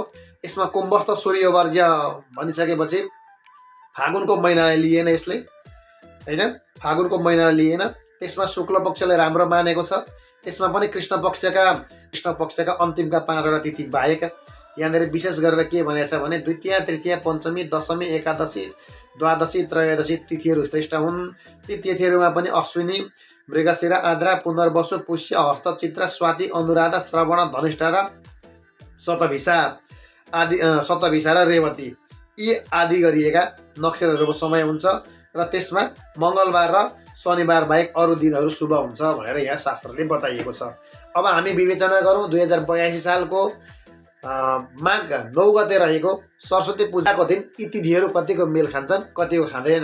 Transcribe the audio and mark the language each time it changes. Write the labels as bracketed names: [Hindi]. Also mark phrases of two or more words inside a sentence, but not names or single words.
[Nepali] यसमा कुम्भस्थ सूर्यवर्ज्य भनिसकेपछि फागुनको महिनालाई लिएन यसले, होइन, फागुनको महिनालाई लिएन। त्यसमा शुक्ल पक्षलाई राम्रो मानेको छ। त्यसमा पनि कृष्ण पक्षका अन्तिमका 5वटा तिथि बाहेक यहाँनिर विशेष गरेर के भनेको छ भने द्वितीय तृतीय पञ्चमी दशमी एकादशी द्वादशी त्रयोदशी तिथिहरू श्रेष्ठ हुन्। ती तिथिहरूमा पनि अश्विनी मृगशिरा आद्रा पुनर्वसु पुष्य हस्त चित्र स्वाति अनुराधा श्रवण धनिष्ठा र शतभिषा र रेवती यी आदि गरिएका नक्षत्रहरूको समय हुन्छ र त्यसमा मङ्गलबार र शनिबार बाहेक अरू दिनहरू शुभ हुन्छ भनेर यहाँ शास्त्रले बताइएको छ। अब हामी विवेचना गरौँ 2082 सालको माघ 9 गते रहेको सरस्वती पूजाको दिन यी तिथिहरू कतिको मेल खान्छन् कतिको खाँदैनन्।